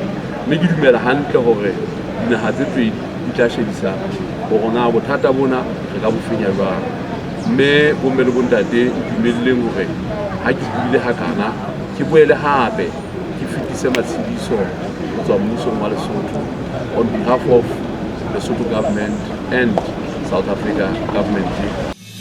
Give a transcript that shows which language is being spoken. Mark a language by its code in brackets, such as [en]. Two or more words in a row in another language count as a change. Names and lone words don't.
[st] Mme ke dumela hantle hore dinaha tse pedi di tla shebisana gore na bothata bona re ka bo fenya jwang. Mme bomme le bontate dumelleng hore ha ke buile hakana ke boele hape ke fetise matshidiso go tswa mmusong wa Lesotho [en] on behalf of the Lesotho government and South Africa government.